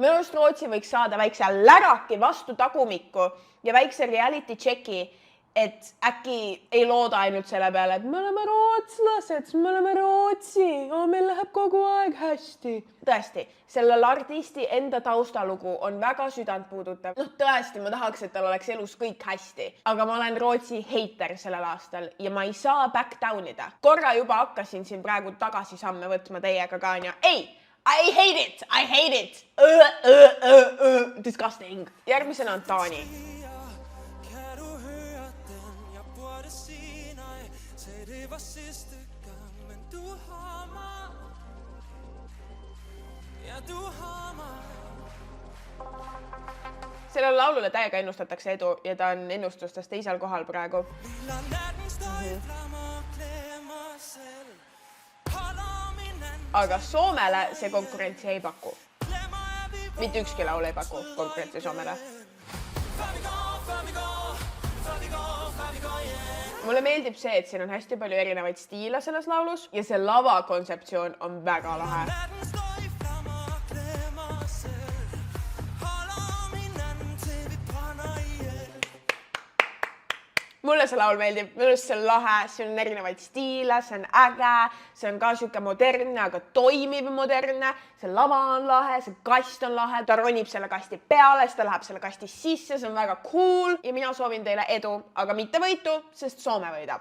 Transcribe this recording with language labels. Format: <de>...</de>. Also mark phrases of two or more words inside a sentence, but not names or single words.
<et>Minu arust Rootsi võiks saada väikse läraki vastu tagumikku ja väikse</et> <en>reality checki,</en> <et>et äkki ei looda ainult selle peale, et me oleme rootslased, me oleme Rootsi, meil läheb kogu aeg hästi. Tõesti, sellel artisti enda taustalugu on väga südantpuudutav. Tõesti, ma tahaks, et tal oleks elus kõik hästi. Aga ma olen Rootsi heiter sellel aastal ja ma ei saa</et> <en>back down</en> <et>ida. Korra juba hakkasin siin praegu tagasi samme võtma teiega ka ja ei!</et> <en>I hate it! Disgusting.</en> <et>Järgmisena on Taani.</et> <da>Det var sidste gang, men du har mig. Ja, du har mig.</da> <et>Sellele laulule täiega ennustatakse edu ja ta on ennustustes teisel kohal praegu.</et> <da>Lilla natten står i flammer, glemmer selv. Holder min anden,</da> <et>Aga Soomele see konkurentsi ei paku.</et> <da>glemmer at vi</da> <et>Mitte ükski laul ei paku konkurentsi Soomele.</et> <da>før vi går, før vi går, før vi går, før vi går, yeah.</da> <et>Mulle meeldib see, et siin on hästi palju erinevaid stiile selles laulus ja see lava kontseptsioon on väga lahe.</et> <da>Natten står i flammer, glemmer selv. Holder min anden til vi brænder ihjel.</da> <et>Mulle see laul meeldib, minu arust see on lahe, see on erinevaid stiile, see on äge, see on ka siuke modernne, aga toimiv modernne, see lava on lahe, see kast on lahe, ta ronib selle kasti peale, siis ta läheb selle kasti sisse, see on väga cool ja mina soovin teile edu, aga mitte võitu, sest Soome võidab.</et>